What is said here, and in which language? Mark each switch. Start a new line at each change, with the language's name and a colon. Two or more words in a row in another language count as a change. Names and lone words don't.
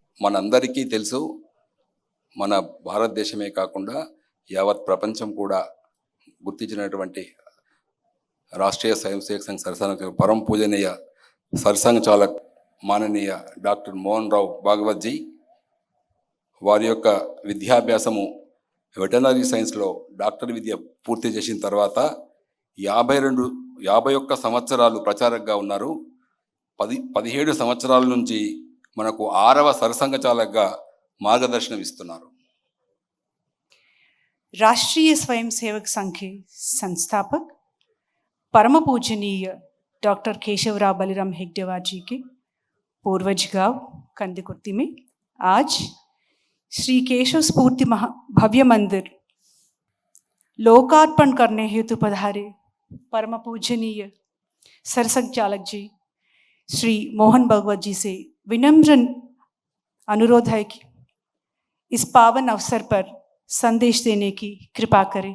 Telugu: మనందరికీ తెలుసు, మన భారతదేశమే కాకుండా యావత్ ప్రపంచం కూడా గుర్తించినటువంటి రాష్ట్రీయ స్వయం సేవక్ సంఘ్
Hindi: सरसंघ परम पूजनीय सरसंघ चालक माननीय डॉक्टर मोहन राव भागवत जी
Telugu: వారి యొక్క విద్యాభ్యాసము వెటర్నరీ సైన్స్లో డాక్టర్ విద్య పూర్తి చేసిన తర్వాత 51 సంవత్సరాలు ప్రచారకగా ఉన్నారు. 17 సంవత్సరాల నుంచి మనకు 6వ సరసంఘ చాలకగా మార్గదర్శనం ఇస్తున్నారు.
Hindi: राष्ट्रीय स्वयं सेवक संघ के संस्थापक परम पूजनीय डॉक्टर केशवराव बलिराम हेगडेवार जी के पूर्वज गांव कंदकुर्ती में आज श्री केशव स्फूर्ति भव्य मंदिर लोकार्पण करने हेतु पधारे परम पूजनीय सरसंघ चालक जी श्री मोहन भागवत जी से विनम्र अनुरोध है कि इस पावन अवसर पर संदेश देने की कृपा करें.